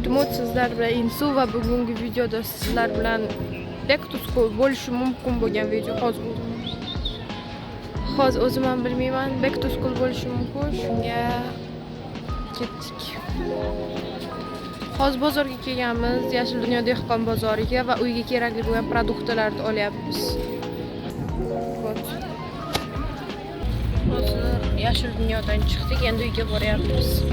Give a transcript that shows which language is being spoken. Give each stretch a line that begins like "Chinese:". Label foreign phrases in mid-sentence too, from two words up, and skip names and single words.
Uzbek: Ultimate sizlar bilan Insu va bugungi videoda sizlar bilan
English: back to school
Uzbek: bo'lishi mumkin bo'lgan video hozir o'zim ham bilmayman,
English: back to school
Uzbek: bo'lishi mumkin, shunga ketdik. Hozir bozorga kelganmiz, Yashil dunyo dehqon bozoriga va uyga kerakli bo'lgan produktlarni olyapmiz. Hozir Yashil dunyodan chiqdik, endi uyga boryapmiz.